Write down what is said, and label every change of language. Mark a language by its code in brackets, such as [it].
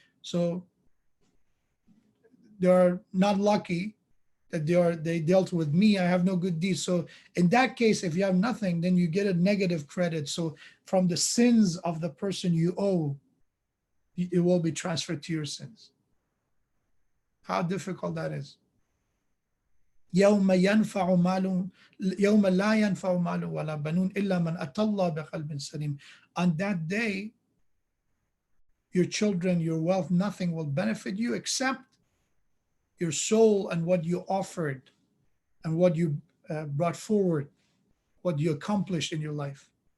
[en] So they are not lucky that they dealt with me. I have no good deeds. So in that case, if you have nothing, then you get a negative credit. So from the sins of the person you owe, it will be transferred to your sins. How difficult that is. [ar] يوم ينفع مال يوم لا ينفع مال ولا بنون إلا من أتى الله بقلب سليم. [en] On that day, your children, your wealth, nothing will benefit you except your soul and what you offered and what you brought forward, what you accomplished in your life.